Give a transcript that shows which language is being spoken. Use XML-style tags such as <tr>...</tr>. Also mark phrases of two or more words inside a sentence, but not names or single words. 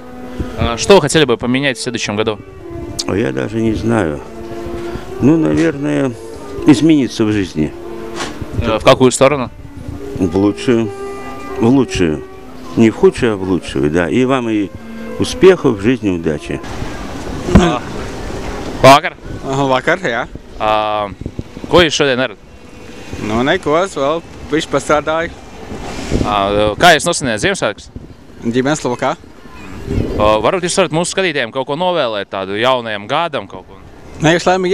<ru>Что вы хотели бы поменять в следующем году? Я даже не знаю. Наверное, измениться в жизни. В какую сторону? В лучшую. В лучшую. Не в худшую, а в лучшую, да. И вам и успехов в жизни, удачи.</ru> <lv>Vakar? Vakar, jā. Ko jūs šodien darat? Neko, vēl bišķi pastrādāju. Kā jūs nosvinējāt Ziemassvētkus? Ģimenes lokā. Varbūt jūs varat mūsu skatītājiem kaut ko novēlēt tādu jaunajam gadam kaut ko?</lv>